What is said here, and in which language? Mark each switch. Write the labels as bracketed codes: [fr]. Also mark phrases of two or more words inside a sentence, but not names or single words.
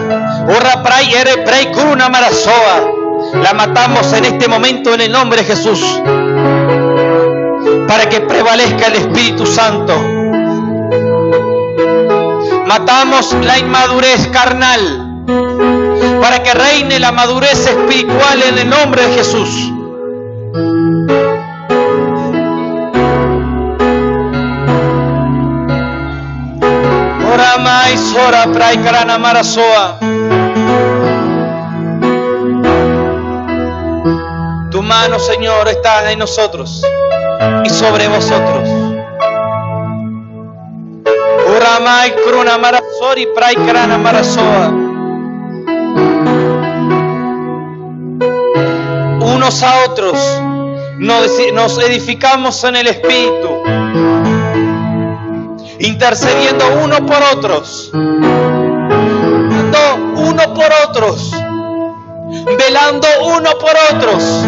[es] La matamos en este momento en el nombre de Jesús, para que prevalezca el Espíritu Santo. Matamos la inmadurez carnal, para que reine la madurez espiritual en el nombre de Jesús. Sora prai karana marasoa. Tu mano, Señor, está en nosotros y sobre vosotros. Uramai kruna marasori prai karana marasoa. Unos a otros nos edificamos en el Espíritu, intercediendo uno por otros, uno por otros, velando uno por otros,